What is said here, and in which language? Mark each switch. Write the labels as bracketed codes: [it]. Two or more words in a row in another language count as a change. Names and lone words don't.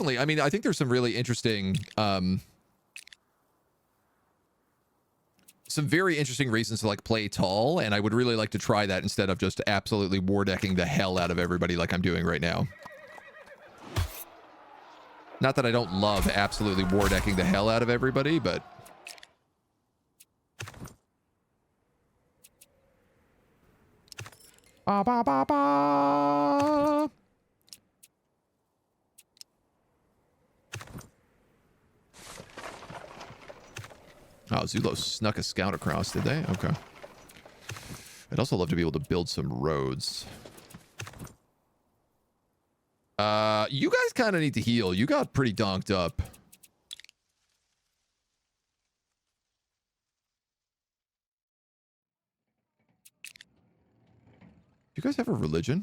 [en] I mean, I think there's some really interesting... some very interesting reasons to, like, play tall, and I would really like to try that instead of just absolutely war decking the hell out of everybody like I'm doing right now. Not that I don't love absolutely war decking the hell out of everybody, but... Ba, ba, ba, ba. Oh, Zulo snuck a scout across, did they? Okay. I'd also love to be able to build some roads. You guys kind of need to heal. You got pretty donked up. Do you guys have a religion?